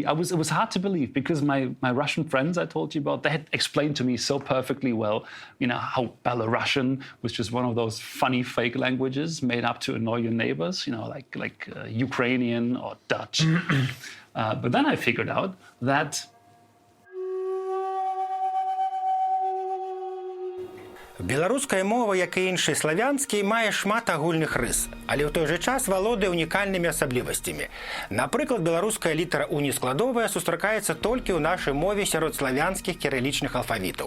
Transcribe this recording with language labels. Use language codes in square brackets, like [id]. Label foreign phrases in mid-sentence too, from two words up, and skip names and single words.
[en] It was hard to believe because my Russian friends I told you about, they had explained to me so perfectly well, you know, how Belarusian was just one of those funny fake languages made up to annoy your neighbors, you know, like Ukrainian or Dutch. But then I figured out that [be] Беларуская мова, як і іншыя славянскія, мае шмат агульных рыс, але ў той жа час валодае унікальнымі асаблівасцямі. Напрыклад, беларуская літара уніскладовая сустракаецца толькі ў нашай мове сярод славянскіх кірылічных алфавітаў.